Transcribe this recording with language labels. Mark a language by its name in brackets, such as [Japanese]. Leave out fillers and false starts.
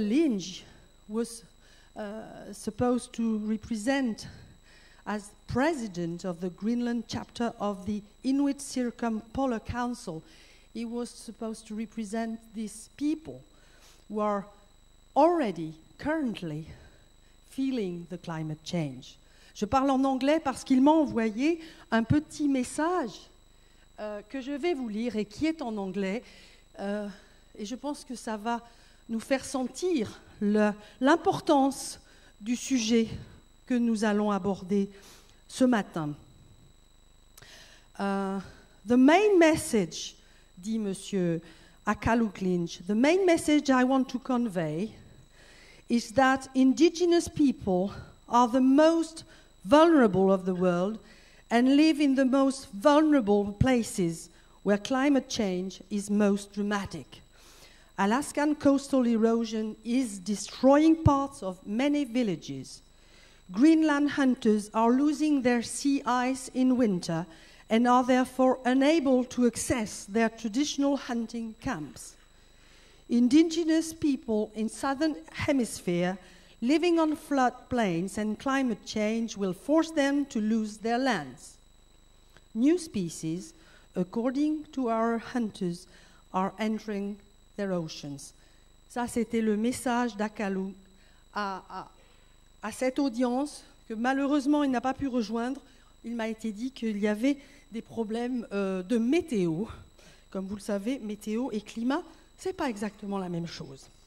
[English] Lynch was supposed to represent as president of the Greenland chapter of the Inuit Circumpolar Council. He was supposed to represent these people who are already, currently, feeling the climate change. [French] Je parle en anglais parce qu'il m'a envoyé un petit message que je vais vous lire et qui est en anglais. Et je pense que ça va nous faire sentir l'importance du sujet que nous allons aborder ce matin. [English] The main message, [French] dit Monsieur Akaluglinj, [English] the main message I want to convey is that indigenous people are the most vulnerable of the world and live in the most vulnerable places where climate change is most dramatic. Alaskan coastal erosion is destroying parts of many villages. Greenland hunters are losing their sea ice in winter and are therefore unable to access their traditional hunting camps. Indigenous people in southern hemisphere living on floodplains and climate change will force them to lose their lands. New species, according to our hunters, are entering their oceans. [French] Ça, c'était le message d'Akalou à cette audience que malheureusement il n'a pas pu rejoindre. Il m'a été dit qu'il y avait des problèmes de météo. Comme vous le savez, météo et climat, ce n'est pas exactement la même chose.